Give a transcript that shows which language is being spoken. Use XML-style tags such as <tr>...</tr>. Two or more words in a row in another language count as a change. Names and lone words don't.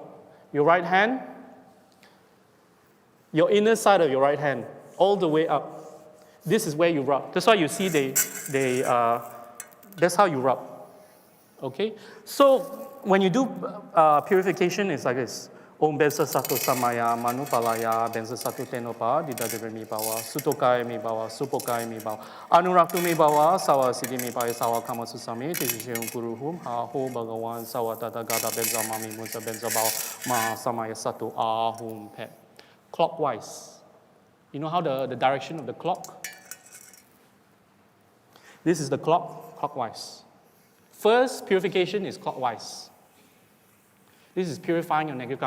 <en>Your right hand, your inner side of your right hand, all the way up. This is where you rub. That's why you see that's how you rub. Okay? So when you do purification, it's like this.</en> <sa>Om Bensa Sato Samaya, Manupalaya, Bensa Sato Tenopa, Didadeve mi bawa, Sutokai mi bawa, Supokai mi bawa, Anuraktu mi bawa, Sawa Sidi mi baya, Sawa Kamasusami, Tishishem Guruhum, Ha Ho Bhagawan, Sawa Tata Gada Benza Mami Musa Benza Bao, Maha Samaya Sato Ahum Pet.</sa> <en>Clockwise. You know how the direction of the clock? This is the clock, clockwise. First purification is clockwise. This is purifying your negative karma.</en>